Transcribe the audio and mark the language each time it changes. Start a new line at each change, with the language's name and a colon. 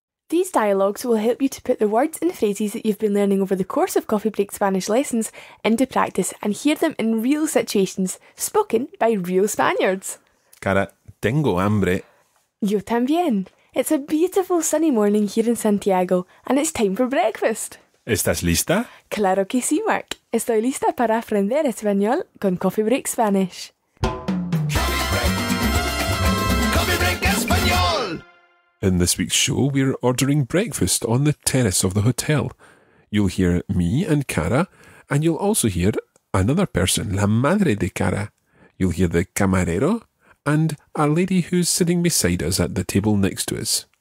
English: These dialogues will help you to put the words and phrases that you've been learning over the course of Coffee Break Spanish lessons into practice and hear them in real situations, spoken by real Spaniards.
Spanish: Cara, tengo hambre. Yo también.
English: It's a beautiful sunny morning here in Santiago, and it's time for breakfast.
Spanish: ¿Estás lista? Claro que sí, Mark. Estoy lista para aprender español con Coffee Break Spanish. Coffee Break Español.
English: In this week's show, we're ordering breakfast on the terrace of the hotel. You'll hear me and Cara, and you'll also hear another person,
Spanish: la madre de Cara.
English: You'll hear the camarero and a lady who's sitting beside us at the table next to us.